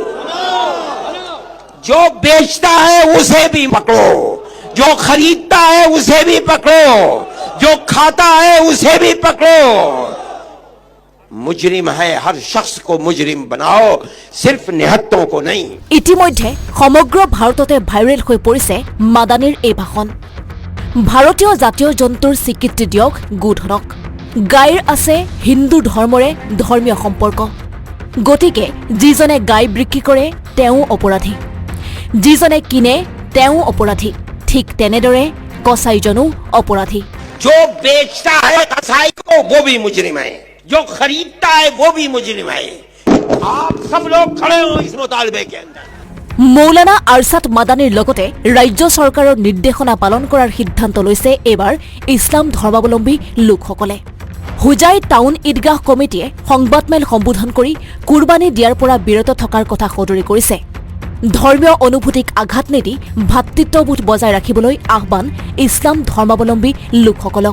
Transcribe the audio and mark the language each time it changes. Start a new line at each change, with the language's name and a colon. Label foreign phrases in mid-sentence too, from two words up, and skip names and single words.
Hindi: जो बेचता है उसे भी पकड़ो, जो खरीदता है उसे भी पकड़ो, जो खाता है उसे भी पकड़ो। मुजरिम है, हर शख्स को मुजरिम बनाओ, सिर्फ निहत्तों को नहीं।
Assamese: ইতিমধ্যে সমগ্ৰ ভাৰততে ভাইৰেল হৈ পৰিছে মাদানীৰ এই ভাষণ। ভাৰতীয় জাতীয় জন্তুৰ স্বীকৃতি দিয়ক গোধনক। গাইৰ আছে হিন্দু ধৰ্মৰে ধৰ্মীয় সম্পৰ্ক। গতিকে যিজনে গাই বিক্ৰী কৰে তেওঁ অপৰাধী, যিজনে কিনে তেওঁ অপৰাধী, ঠিক তেনেদৰে কছাইজনো অপৰাধী।
Hindi: जो बेचता है कसाई को वो भी मुजरिम है, जो खरीदता है वो भी मुजरिम है। आप सब लोग खड़े हो इस मुतालबे के अंदर।
Assamese: মৌলানা আৰছাদ মাদানীৰ লগতে ৰাজ্য চৰকাৰৰ নিৰ্দেশনা পালন কৰাৰ সিদ্ধান্ত লৈছে এইবাৰ ইছলাম ধৰ্মাৱলম্বী লোকসকলে। হুজাই টাউন ঈদগাহ কমিটিয়ে সংবাদমেল সম্বোধন কৰি কুৰবানী দিয়াৰ পৰা বিৰত থকাৰ কথা সদৰি কৰিছে। ধৰ্মীয় অনুভূতিক আঘাত নিদি ভাতৃত্ববোধ বজাই ৰাখিবলৈ আহ্বান ইছলাম ধৰ্মাৱলম্বী লোকসকলক।